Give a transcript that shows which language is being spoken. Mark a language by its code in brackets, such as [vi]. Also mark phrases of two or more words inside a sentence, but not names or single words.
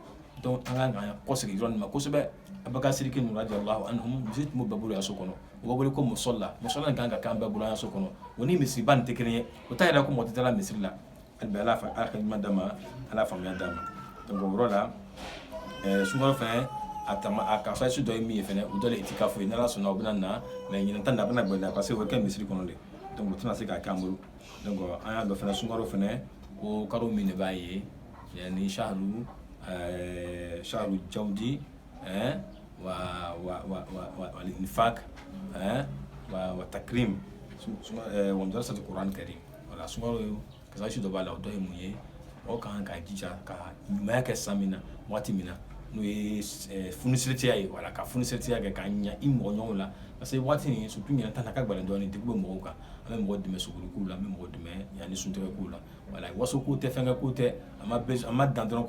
[bm] donc an ka kɔsegin yɔrɔ nin ma kosɛbɛ Abubakar Sidiki ninnu [ar] رضي الله عنهم [bm] misiri tun b'u bɛɛ bolo yan so kɔnɔ u b'a wele ko musola nin kan ka k'an bɛɛ bolo yan so kɔnɔ o ni misiriba nin tɛ kelen ye o t'a yɛrɛ ko mɔgɔ tɛ taa misiri la hali bi ala ka ɲuman d'a ma ala faamuya d'a ma donc o yɔrɔ la sunkalo fɛnɛ a ka fɛn su dɔ ye min ye fɛnɛ o dɔ de itikafu ye n'ala sɔnna o bɛna na mais ɲinɛ ta nin a bɛna gɛlɛya [fr] parce que [bm] o bɛ kɛ misiri kɔnɔ de donc o tɛna se k'a k'an bolo donc an y'a dɔn fɛnɛ sunkalo fɛnɛ ko kalo min de b'a ye [ar] يعني شهر جود وإنفاق وتكريم ومدرسة القرآن الكريم [bm] wala sunkalo ka fɛn su dɔ b'a la o dɔ ye mun ye o kan ka jija ka ɲumanya kɛ san min na waati min na n'o ye funisiretiya ye wala ka funisiretiya kɛ ka ɲa i mɔgɔ ɲɔgɔnw la [fr] parce que [bm] waati nin surtout ɲinɛ ta na ka gɛlɛn dɔɔnin degun bɛ mɔgɔw kan an bɛ mɔgɔ dɛmɛ suguri kow la an bɛ mɔgɔ dɛmɛ yanni suntigɛ kow la wala waso ko tɛ fɛnkɛ ko tɛ a ma dan dɔrɔn